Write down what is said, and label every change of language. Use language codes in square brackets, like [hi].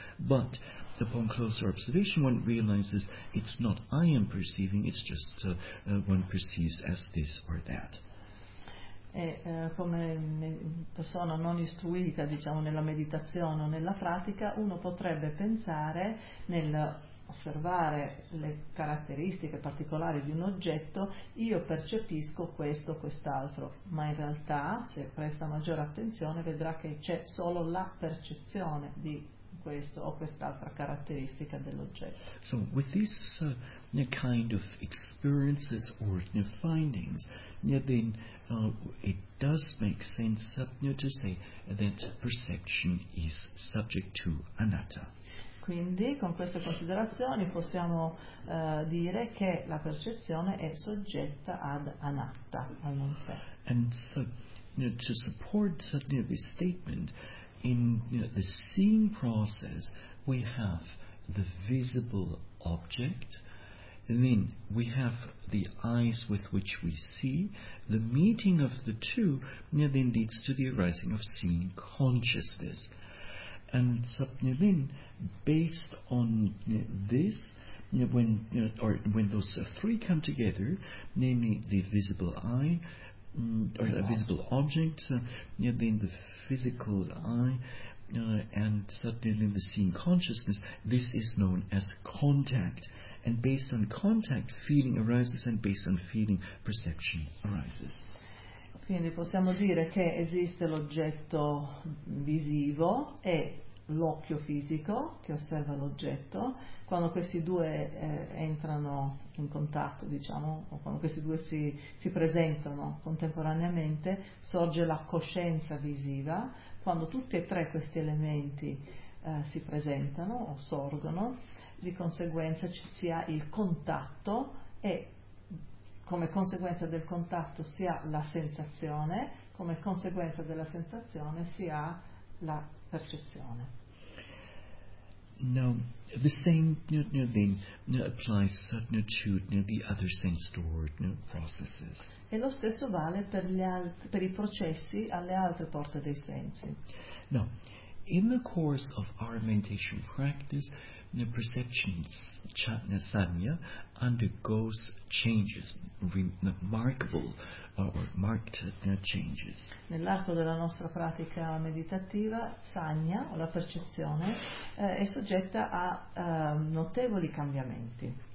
[en] But upon closer observation, one realizes it's not I am perceiving, it's just one perceives as this or that. [it] E come persona non istruita, diciamo, nella meditazione o nella pratica, uno potrebbe pensare, nel osservare le caratteristiche particolari di un oggetto, io percepisco questo o quest'altro, ma in realtà, se presta maggiore attenzione, vedrà che c'è solo la percezione di questo o quest'altra caratteristica dell'oggetto. [en] So with this kind of experiences or findings, then it does make sense to say that perception is subject to anatta. [it] Quindi con queste considerazioni possiamo dire che la percezione è soggetta ad anatta, al non sé. [en] And so to support this statement, in the seeing process we have the visible object, and then we have the eyes with which we see. The meeting of the two then leads to the arising of seeing consciousness. And then, based on this, when those three come together, namely the visible eye, or a visible object, then the physical eye, and suddenly the seeing consciousness, this is known as contact. And based on contact, feeling arises, and based on feeling, perception arises. [it] Quindi possiamo dire che esiste l'oggetto visivo e l'occhio fisico che osserva l'oggetto, quando questi due entrano in contatto, diciamo, o quando questi due si presentano contemporaneamente, sorge la coscienza visiva. Quando tutti e tre questi elementi si presentano o sorgono, di conseguenza si ha il contatto e come conseguenza del contatto si ha la sensazione, come conseguenza della sensazione si ha la percezione. [en] Now, the same thing applies to the other sense door processes. [it] E lo stesso vale per i processi alle altre porte dei sensi. [en] Now, in the course of our meditation practice, the perception chanasanya undergoes changes, remarkable or marked changes. [it] Nell'arco della nostra pratica meditativa, sanya, o la percezione, è soggetta a notevoli cambiamenti.